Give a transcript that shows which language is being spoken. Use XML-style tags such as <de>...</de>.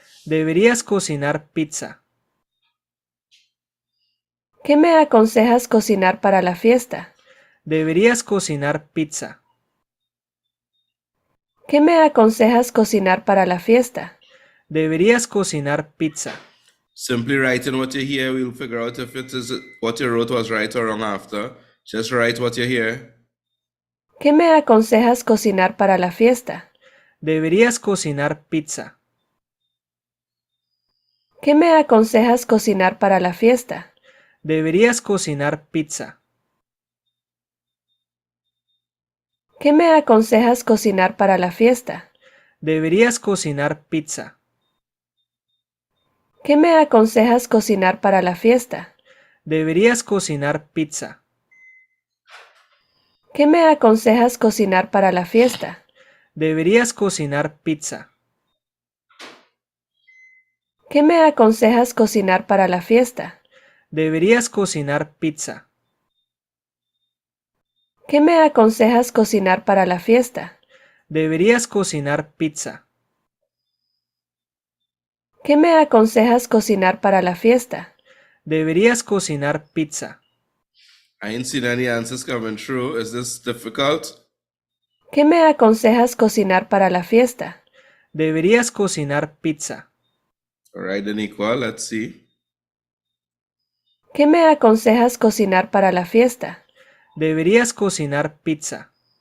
<es>Deberías cocinar pizza. ¿Qué me aconsejas cocinar para la fiesta? Deberías cocinar pizza. ¿Qué me aconsejas cocinar para la fiesta? Deberías cocinar pizza.</es> <en>Simply writing what you hear. We'll figure out if it is what you wrote was right or wrong after. Just write what you hear.</en> <es>¿Qué me aconsejas cocinar para la fiesta? Deberías cocinar pizza. ¿Qué me aconsejas cocinar para la fiesta? Deberías cocinar pizza. ¿Qué me aconsejas cocinar para la fiesta? Deberías cocinar pizza. ¿Qué me aconsejas cocinar para la fiesta? Deberías cocinar pizza. ¿Qué me aconsejas cocinar para la fiesta? Deberías cocinar pizza. ¿Qué me aconsejas cocinar para la fiesta? Deberías cocinar pizza. ¿Qué me aconsejas cocinar para la fiesta? Deberías cocinar pizza. ¿Qué me aconsejas cocinar para la fiesta? Deberías cocinar pizza.</es> <en>I ain't seen any answers coming through. Is this difficult?</en> <es>¿Qué me aconsejas cocinar para la fiesta? Deberías cocinar pizza.</es> <en>All right, then equal. Let's see.</en> <es>¿Qué me aconsejas cocinar para la fiesta? Deberías cocinar pizza.</es>